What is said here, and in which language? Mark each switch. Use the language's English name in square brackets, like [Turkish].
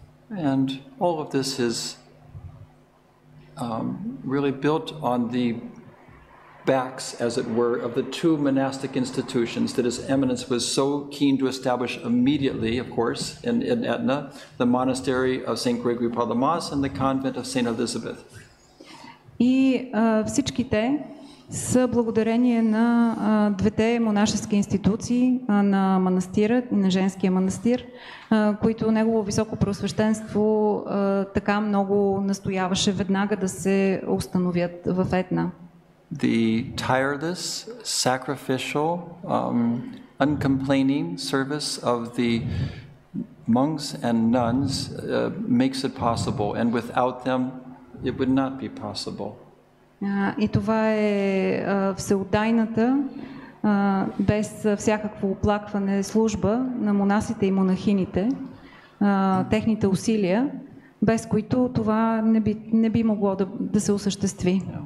[English] And all of this is really built on the backs, as it were, of the two monastic institutions that His Eminence was so keen to establish immediately, of course, in Etna, the monastery of St. Gregory Palamas and the convent of St. Elizabeth. [Bulgarian] И всичките са благодарение на двете монашески институции, на манастира и на женския манастир, които Негово Високопреосвещенство така много настояваше веднага да се установят в Етна. [English] The tireless, sacrificial, uncomplaining service of the monks and nuns makes it possible, and without them it would not be possible. [Bulgarian] И това е всеотдайната, без всякакво оплакване служба на монасите и монахините, техните усилия, без които това не би могло да се осъществи.